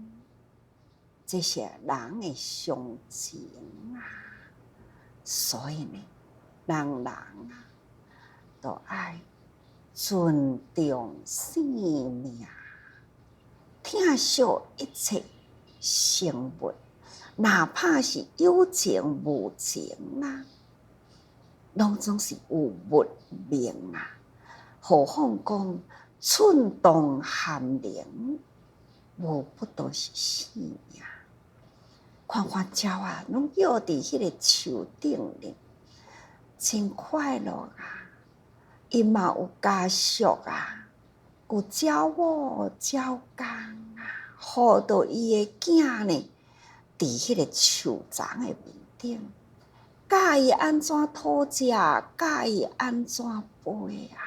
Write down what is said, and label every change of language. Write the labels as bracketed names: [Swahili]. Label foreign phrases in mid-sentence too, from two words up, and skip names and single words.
[Min Nan Chinese] 这是人的常情啊，所以呢，人啊，都爱尊重生命，疼惜一切生物，哪怕是有情无情啊，拢总是有物命啊。何况讲寸动含灵，无不都是生命。看看鸟啊，拢摇伫迄个树顶咧，真快乐啊！伊嘛有家属啊，有鸟某鸟公啊，好到伊的囝呢，伫迄个树丛的面顶，教伊安怎讨食，教伊安怎飞啊。